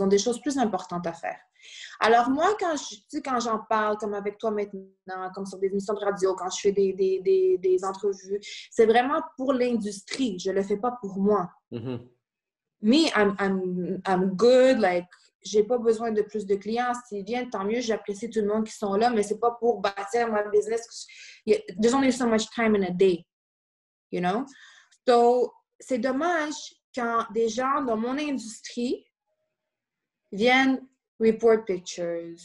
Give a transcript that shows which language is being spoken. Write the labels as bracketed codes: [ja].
[fr] Ils ont des choses plus importantes à faire. Alors moi, quand j'en parle, comme avec toi maintenant, comme sur des émissions de radio, quand je fais des entrevues, c'est vraiment pour l'industrie. Je le fais pas pour moi. Mm-hmm. [en] Me, I'm good, like, [fr] j'ai pas besoin de plus de clients. S'ils viennent, tant mieux, j'apprécie tout le monde qui sont là, mais c'est pas pour bâtir ma business. [en] There's only so much time in a day, you know? [fr] So, c'est dommage quand des gens dans mon industrie viennent [en] report pictures.